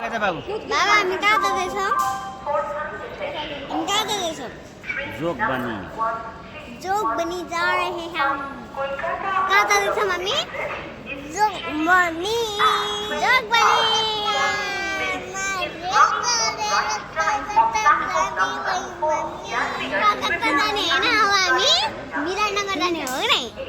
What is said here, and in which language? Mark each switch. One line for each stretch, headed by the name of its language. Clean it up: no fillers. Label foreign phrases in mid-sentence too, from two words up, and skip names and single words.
Nepali: बाबु बाबा हामी कहाँ जाँदैछौँ जोक बनी
Hindi: जोक बनी जा रहे हैं हम
Nepali: कहाँ जाँदैछौँ हामी
Hindi: जोक बनी
Nepali: कलकत्ता जाने होइन अब हामी विराटनगर जाने हो कि नै